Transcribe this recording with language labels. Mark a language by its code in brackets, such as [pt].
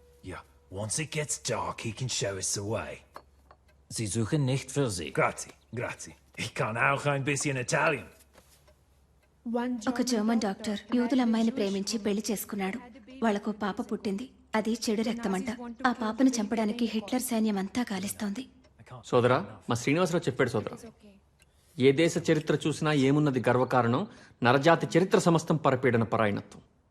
[en] Ja, once it gets dark, he can show us the way. [de] Sie suchen nicht für Sie. [it] Grazie, grazie. [de] Ich kann auch ein bisschen Italian. [te] ఒక German doctor యూదుల అమ్మాయిని ప్రేమించి పెళ్లి చేసుకున్నాడు. వాళ్లకు పాప పుట్టింది. అది చెడు రక్తమంట. ఆ పాపను చంపడానికి హిట్లర్ సైన్యం అంతా గాలిస్తోంది. సోదరా, మా శ్రీనివాసరావు చెప్పాడు సోదరా, ఏ దేశ చరిత్ర చూసినా ఏమున్నది గర్వకారణం, నరజాతి చరిత్ర సమస్తం పరపీడన పరాయణత్వం.